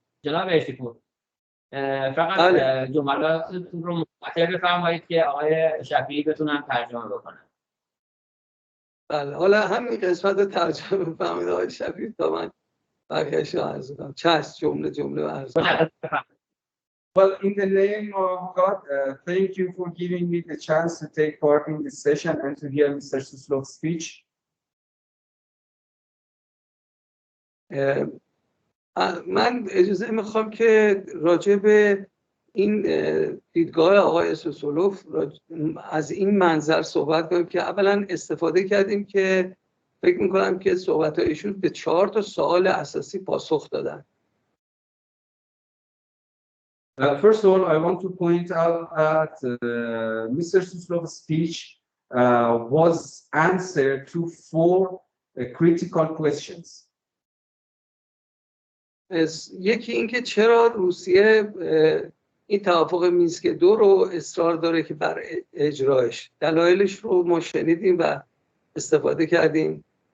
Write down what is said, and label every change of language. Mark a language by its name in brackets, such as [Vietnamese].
[Persian] جناب بهشتی‌پور، فقط جملاتتون رو مختصر بفرمایید که آقای شفیعی بتونن ترجمه بکنن. بله، حالا همین قسمت رو ترجمه بفرمایید آقای شفیعی تا من بقیه‌اش رو عرض کنم. چیست جمله عرض کنم. [English] Well, in the name of God, thank you for giving me the chance to take part in this session and to hear Mr. Suslof's speech. [Persian] من اجازه میخوام که راجع به این دیدگاه آقای سوسلوف از این منظر صحبت کنیم که اولا استفاده کردیم که فکر میکنم که صحبت‌های ایشون به 4 سوال اساسی پاسخ دادن. [English] First of all, I want to point out that Mr. Suslof's speech was answered to 4 critical questions. [Persian] یکی اینکه چرا روسیه این توافق مینسک 2 رو اصرار داره که بر اجرایش، دلایلش رو ما شنیدیم و استفاده کردیم.